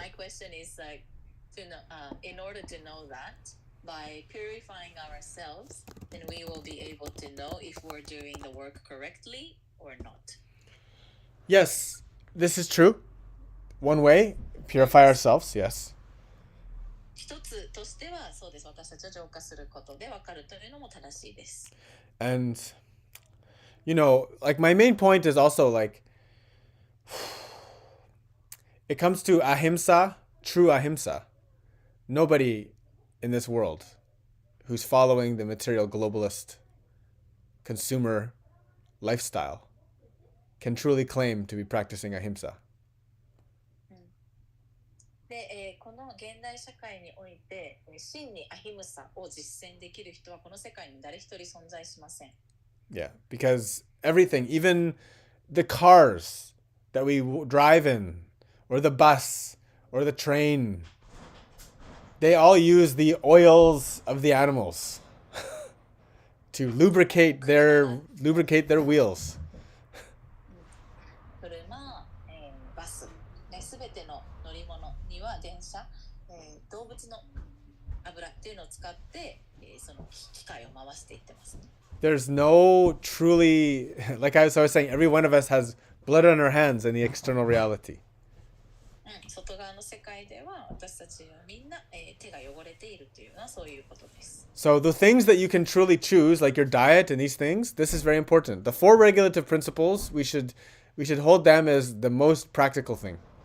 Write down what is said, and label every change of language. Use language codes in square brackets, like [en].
[en] my question is like to know in order to know that by purifying ourselves, then we will be able to know if we're doing the work correctly or not. Yes, this is true. One way, purify ourselves, yes. [ja] 一つとしてはそうです。私たちを浄化することで分かるというのも正しいです。 [en] And, you know, like my main point is also like, it comes to ahimsa, true ahimsa. Nobody in this world who's following the material globalist consumer lifestyle can truly claim to be practicing ahimsa. [ja] で、この現代社会において、真にアヒムサを実践できる人はこの世界に誰一人存在しません。 [en] Yeah, because everything, even the cars that we drive in, or the bus, or the train, they all use the oils of the animals to lubricate their wheels. [ja] 車、バス、ね、すべての乗り物には電車、動物の油っていうのを使って、その機械を回していってますね。 [en] There's no truly, like I was saying, every one of us has blood on our hands in the external reality. [ja] 外側の世界では私たちはみんな、手が汚れているというのはそういうことです。 [en] So the things that you can truly choose, like your diet and these things, this is very important. The four regulative principles, we should hold them as the most practical thing.